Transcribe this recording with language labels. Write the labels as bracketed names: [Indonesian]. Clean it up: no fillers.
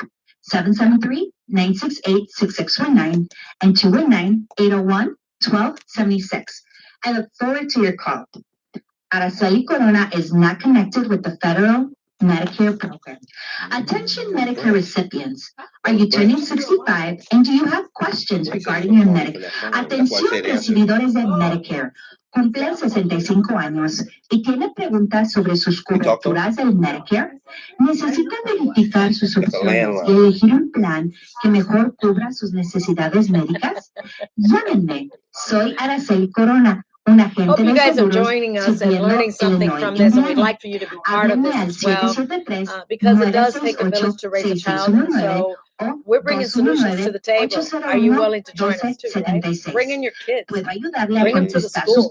[English] help. 773-968-6619 and 219-801-1276. I look forward to your call. Araceli Corona is not connected with the federal Medicare program. Attention Medicare recipients. Are you turning 65 and do you have questions regarding your Medicare? [Spanish] Atención recibidores de Medicare. Cumplen 65 años y tiene preguntas sobre sus coberturas del Medicare. Necesita verificar sus opciones y elegir un plan que mejor cubra sus necesidades médicas. Llámenme. Soy Araceli Corona. [English] Hope you guys are joining us and learning something from this, and we'd like for you to be part of this as well, because it does take a village to raise a child, and so we're bringing solutions to the table. Are you willing to join us too, right? Bring in your kids. Bring them to the school.